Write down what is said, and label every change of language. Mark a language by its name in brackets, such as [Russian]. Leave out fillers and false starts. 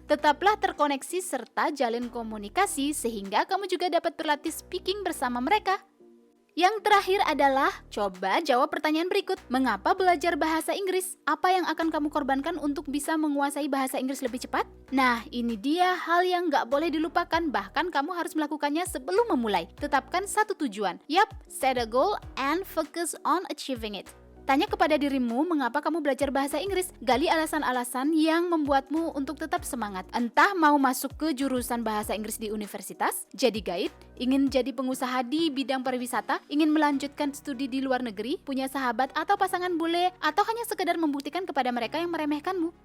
[Indonesian] Tetaplah terkoneksi serta jalin komunikasi sehingga kamu juga dapat berlatih speaking bersama mereka. Yang terakhir adalah, coba jawab pertanyaan berikut. Mengapa belajar bahasa Inggris? Apa yang akan kamu korbankan untuk bisa menguasai bahasa Inggris lebih cepat? Nah, ini dia hal yang nggak boleh dilupakan, bahkan kamu harus melakukannya sebelum memulai. Tetapkan satu tujuan. [English] Yap, set a goal and focus on achieving it. [Indonesian] Tanya kepada dirimu mengapa kamu belajar bahasa Inggris. Gali alasan-alasan yang membuatmu untuk tetap semangat. Entah mau masuk ke jurusan bahasa Inggris di universitas, jadi guide, ingin jadi pengusaha di bidang pariwisata, ingin melanjutkan studi di luar negeri, punya sahabat atau pasangan bule, atau hanya sekedar membuktikan kepada mereka yang meremehkanmu.